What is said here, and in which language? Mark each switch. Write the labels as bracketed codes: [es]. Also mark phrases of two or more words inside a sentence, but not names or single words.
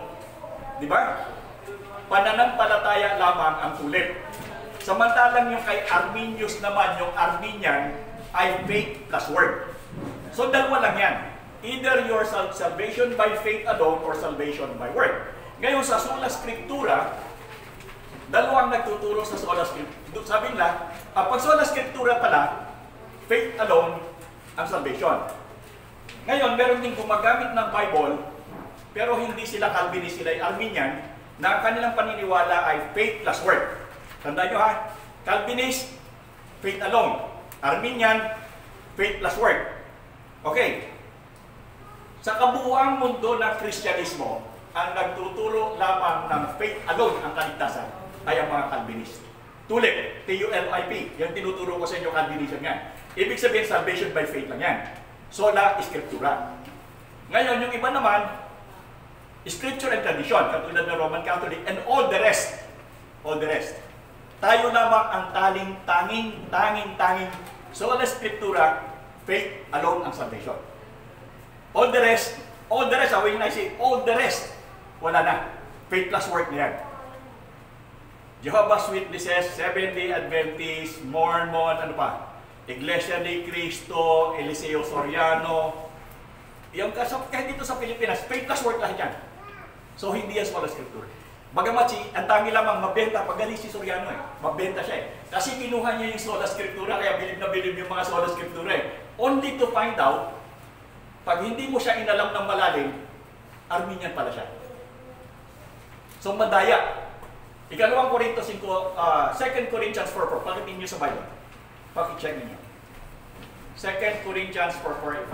[tl] Di ba? Pananampalataya lamang ang tulip. Samantalang yung kay Arminius naman, yung Arminian, ay [en] faith plus word. [tl] So dalawa lang yan. [en] Either your salvation by faith alone or salvation by work. [tl] Ngayon sa sola scriptura, dalawang nagtuturo sa sola scriptura. Sabi nila, pag sola scriptura pala, [en] faith alone [tl] ang salvation. Ngayon, meron din gumagamit ng Bible, pero hindi sila Calvinist, sila ay Arminian, na ang kanilang paniniwala ay [en] faith plus work. [tl] Tandaan nyo ha, Calvinist, [en] faith alone. Arminian, faith plus work. [tl] Okay. Sa kabuuang mundo ng Kristyanismo, ang nagtuturo lamang ng [en] faith alone [tl] ang kaligtasan ay ang mga Calvinist. Tulip, TULIP, yung tinuturo ko sa inyo Calvinism yan. Ibig sabihin, [en] salvation by faith [tl] lang yan. Sola Scriptura. Ngayon, yung iba naman, [en] Scripture and tradition, [tl] katulad ng Roman Catholic, [en] and all the rest. All the rest. [tl] Tayo lamang ang tanging sola Scriptura, [en] faith alone ang salvation. All the rest, when I say all the rest, [tl] wala na. [en] Faith plus work [tl] na yan. Jehovah's Witnesses, Seventh-day Adventists, Mormon, ano pa? Iglesia ni Cristo, Eliseo Soriano. Yung kahit dito sa Pilipinas, [en] faith plus work [tl] lahat yan. So hindi yan sola Scriptura. Bagamat ang tangi lamang mabenta, pagaling si Soriano mabenta siya Kasi kinuha niya yung sola Scriptura, kaya bilib na bilib yung mga sola Scriptura [en] Only to find out, [tl] pag hindi mo siya inalam ng malalim, Arminian pala siya. So madaya. Ikalawang Korinto 5, 2 Corinthians 4:4. Pakitin niyo sa Bible. Pakicheck niyo. 2 Corinthians 4:4.